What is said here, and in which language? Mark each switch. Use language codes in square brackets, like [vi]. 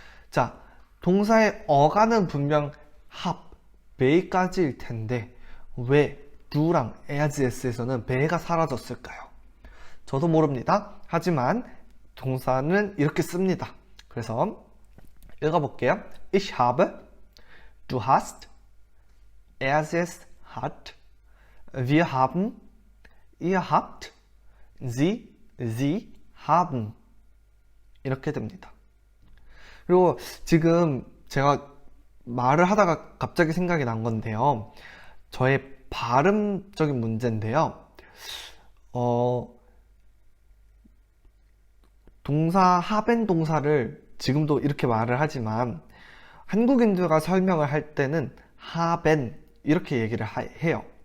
[ko] 자, 동사의 어간은 분명 베이까지일 텐데 왜 do랑 as에서는 베가 사라졌을까요? 저도 모릅니다. 하지만 동사는 이렇게 씁니다. 그래서 읽어볼게요. [de] Ich habe, du hast, es hat, wir haben, ihr habt, sie haben. [ko] 이렇게 됩니다. 그리고 지금 제가 말을 하다가 갑자기 생각이 난 건데요. 저의 발음적인 문제인데요. 동사 haben 동사를 지금도 이렇게 말을 하지만 한국인들과 설명을 할 때는 haben 이렇게 얘기를 해요.